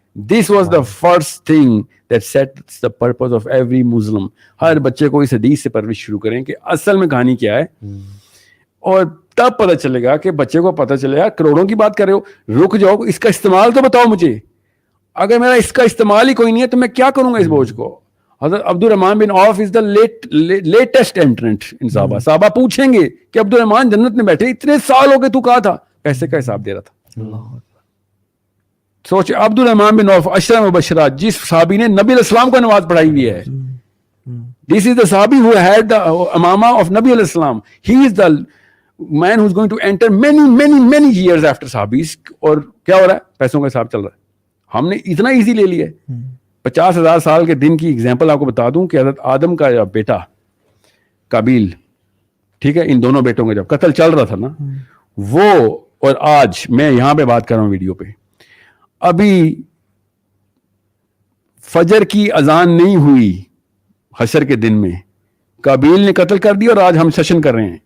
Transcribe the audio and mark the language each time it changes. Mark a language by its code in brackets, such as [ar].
[en] This was the first thing that sets the purpose of every Muslim. [ur] ہر بچے کو اس حدیث سے پرورش شروع کریں کہ اصل میں کہانی کیا ہے, اور تب پتہ چلے گا کہ بچے کو پتہ چلے گا. کروڑوں کی بات کر رہے ہو, رک جاؤ, اس کا استعمال تو بتاؤ مجھے. اگر میرا اس کا استعمال ہی کوئی نہیں ہے تو میں کیا کروں گا اس بوجھ کو. حضرت عبد الرحمن بن عوف [en] is the latest entrant in [ur] صحابہ. صحابہ پوچھیں گے کہ عبد الرحمن جنت میں بیٹھے, اتنے سال ہو گئے تو کہا تھا, پیسے کا حساب دے رہا تھا. سوچ, عبد الرحمن بن عوف عشرہ مبشرات, جس صحابی نے نبی علیہ السلام کو نماز پڑھائی ہوئی ہے. [en] This is the صحابی who had the امامہ of نبی علیہ السلام. He is the man who is going to enter many years after صحابیز. [ur] اور کیا ہو رہا ہے, پیسوں کا حساب چل رہا ہے. ہم نے اتنا ایزی لے لیا ہے. 50,000 سال کے دن کی ایگزامپل آپ کو بتا دوں کہ حضرت آدم کا بیٹا قابیل, ٹھیک ہے, ان دونوں بیٹوں کا جب قتل چل رہا تھا نا, وہ اور آج میں یہاں پہ بات کر رہا ہوں ویڈیو پہ, ابھی فجر کی اذان نہیں ہوئی حشر کے دن میں, قابیل نے قتل کر دیا اور آج ہم سیشن کر رہے ہیں.